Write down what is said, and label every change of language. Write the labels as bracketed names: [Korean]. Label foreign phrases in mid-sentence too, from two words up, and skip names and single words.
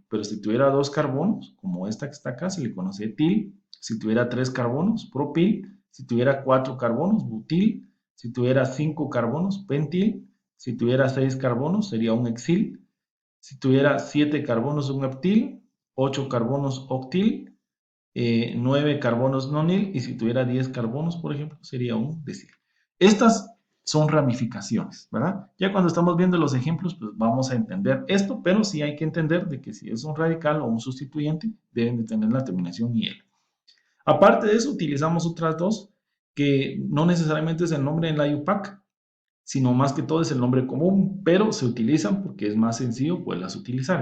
[Spanish] Pero si tuviera 2 carbonos, como esta que está acá, se le conoce etil. Si tuviera 3 carbonos, propil. si tuviera 4 carbonos, butil, si tuviera 5 carbonos, pentil, si tuviera 6 carbonos, sería un hexil, si tuviera 7 carbonos, un heptil, 8 carbonos, octil, 9 carbonos nonil, y si tuviera 10 carbonos, por ejemplo, sería un decil. Estas son ramificaciones, ¿verdad? Ya cuando estamos viendo los ejemplos, pues vamos a entender esto, pero sí hay que entender de que si es un radical o un sustituyente, deben de tener la terminación IL. Aparte de eso, utilizamos otras dos, que no necesariamente es el nombre en la IUPAC, sino más que todo es el nombre común, pero se utilizan porque es más sencillo poderlas utilizar.